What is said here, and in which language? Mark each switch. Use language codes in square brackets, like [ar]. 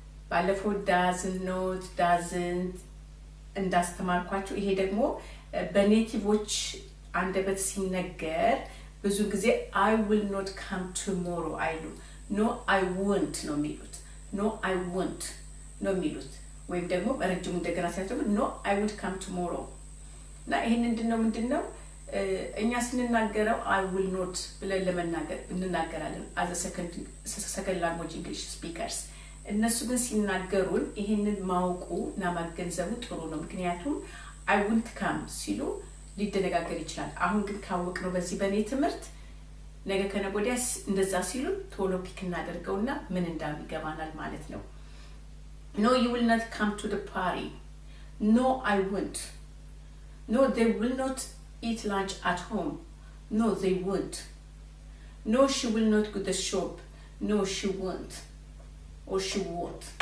[am] ባለፈው doesn't እንዳስተማርኳችሁ ይሄ ደግሞ በኔቲቮች አንደበት ሲነገር ብዙ ጊዜ [en] I will not come tomorrow [am] አይሉ፣ [en] no I won't [am] ነው የሚሉት። no I won't ነው የሚሉት። ወይም ደግሞ በረጅሙ እንደገና ሲያደርጉ [en] no I would come tomorrow። [am] እና ይሄን ምንድነው እኛ ስንናገረው [en] I will not [am] ብለን ለመናገር እንናገራለን [en] as a second language English speakers። [am] እነሱ ግን ሲናገሩን ይሄንን ማወቁ እና ማገንዘቡ ጥሩ ነው። ምክንያቱም [en] I won't come [am] ሲሉ ሊደነጋገር ይችላል። አሁን ግን ካወቅነው በዚህ በእኔ ትምህርት ነገ ከነገ ወዲያ እንደዛ ሲሉ ቶሎ ፒክ እናደርገውና ምን እንዳሉ ይገባናል ማለት ነው። [en] No, you will not come to the party. No, I won't. No, they will not eat lunch at home. No, they won't. No, she will not go to the shop. No, she won't. Or she won't.